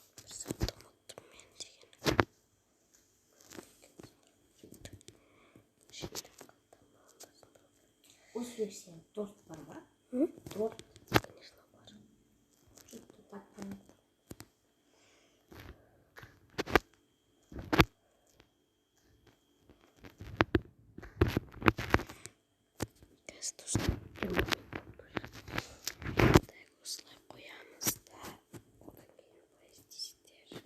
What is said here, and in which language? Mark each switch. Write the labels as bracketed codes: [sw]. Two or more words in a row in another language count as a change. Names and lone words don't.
[kk] затты ұмыттым мен деген. Осы версия торт бар ма? Торт, [ru] Конечно, бар. что-то так понятно. [kk] Қазір достар, осылай қоямыз да, одан кейін былай істейсіздер.